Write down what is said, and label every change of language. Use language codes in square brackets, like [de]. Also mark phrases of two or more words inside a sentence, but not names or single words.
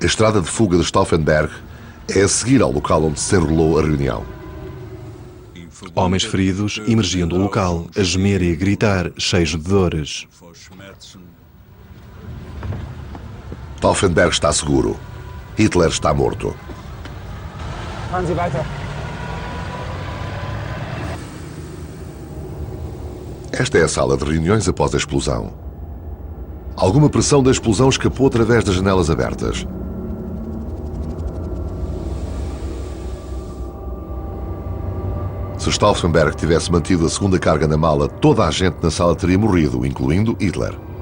[pt] A estrada de fuga de Stauffenberg é a seguir ao local onde se enrolou a reunião. Homens feridos emergiam do local, a gemer e a gritar, cheios de dores. Stauffenberg está seguro. Hitler está morto. [de] Fahren Sie weiter. [pt] Esta é a sala de reuniões após a explosão. Alguma pressão da explosão escapou através das janelas abertas. Se Stauffenberg tivesse mantido a segunda carga na mala, toda a gente na sala teria morrido, incluindo Hitler.